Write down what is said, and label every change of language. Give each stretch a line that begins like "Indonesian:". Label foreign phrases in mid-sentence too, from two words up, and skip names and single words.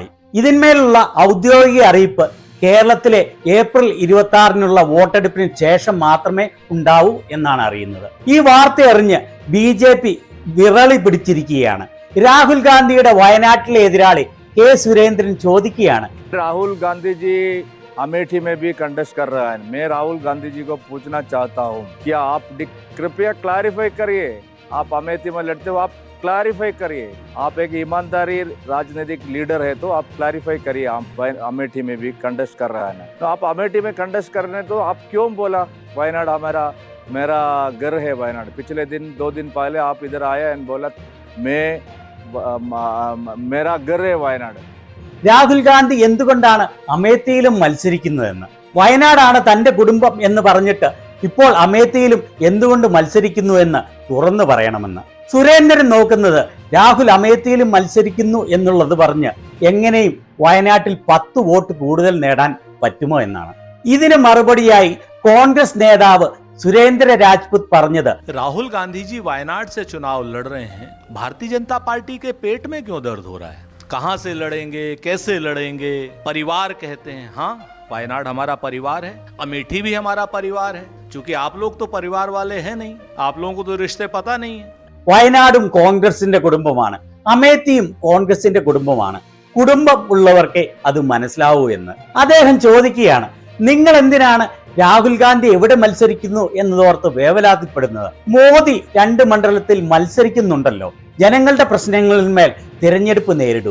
Malayalam: ഇതിന്മേലുള്ള ഔദ്യോഗിക അറിയിപ്പ് കേരളത്തിലെ ഏപ്രിൽ 26-നുള്ള വോട്ടെടുപ്പിന് ശേഷം മാത്രമേ ഉണ്ടാവൂ എന്നാണ് അറിയുന്നത്. ഈ വാർത്ത അറിഞ്ഞ് BJP വിറളി പിടിച്ചിരിക്കുകയാണ്. രാഹുൽ ഗാന്ധിയുടെ വയനാട്ടിലെ എതിരാളി കെ സുരേന്ദ്രൻ ചോദിക്കുകയാണ്,
Hindi: राहुल गांधी जी अमेठी में भी कंटेस्ट कर रहा है. मैं राहुल गांधी जी को पूछना चाहता हूँ, क्या आप कृपया क्लैरिफाई करिए. आप अमेठी में लड़ते हो, आप क्लैरिफाई करिए. आप एक ईमानदारी राजनीतिक लीडर है तो आप क्लैरिफाई करिए. आप अमेठी में भी कंटेस्ट कर रहा है तो आप अमेठी में कंटेस्ट करने तो आप क्यों बोला वायनाड मेरा घर है वायनाड. पिछले दिन 2 दिन पहले आप इधर आया एंड बोला मेरा घर है वायनाड.
Malayalam: രാഹുൽ ഗാന്ധി എന്തുകൊണ്ടാണ് അമേത്തിയിലും മത്സരിക്കുന്നതെന്ന്, വയനാടാണ് തന്റെ കുടുംബം എന്ന് പറഞ്ഞിട്ട് ഇപ്പോൾ അമേത്തിയിലും എന്തുകൊണ്ട് മത്സരിക്കുന്നു എന്ന് തുറന്നു പറയണമെന്ന്. സുരേന്ദ്രൻ നോക്കുന്നത് രാഹുൽ അമേത്തിയിലും മത്സരിക്കുന്നു എന്നുള്ളത് പറഞ്ഞ് എങ്ങനെയും വയനാട്ടിൽ 10 വോട്ട് കൂടുതൽ നേടാൻ പറ്റുമോ എന്നാണ്. ഇതിന് മറുപടിയായി കോൺഗ്രസ് നേതാവ് सुरेंद्र राजपूत പറഞ്ഞത്,
Hindi: राहुल गांधी जी वायनाड से चुनाव लड़ रहे हैं, भारतीय जनता पार्टी के पेट में क्यों दर्द हो रहा है. कहां से लड़ेंगे, कैसे लड़ेंगे, परिवार कहते हैं. हाँ, वायनाड हमारा परिवार है, अमेठी भी हमारा परिवार है. चूंकि आप लोग तो परिवार वाले हैं नहीं, आप लोगों को तो रिश्ते पता नहीं है.
Malayalam: വയനാടും കോൺഗ്രസിന്റെ കുടുംബമാണ്, അമേത്തിയും കോൺഗ്രസിന്റെ കുടുംബമാണ്. കുടുംബം ഉള്ളവർക്കേ അത് മനസ്സിലാവൂ എന്ന് അദ്ദേഹം ചോദിക്കുകയാണ്. നിങ്ങൾ എന്തിനാണ് രാഹുൽ ഗാന്ധി എവിടെ മത്സരിക്കുന്നു എന്നതോർത്ത് വേവലാതിപ്പെടുന്നത്? മോദി 2 മണ്ഡലത്തിൽ മത്സരിക്കുന്നുണ്ടല്ലോ. ജനങ്ങളുടെ പ്രശ്നങ്ങളിന്മേൽ തിരഞ്ഞെടുപ്പ് നേരിടൂ.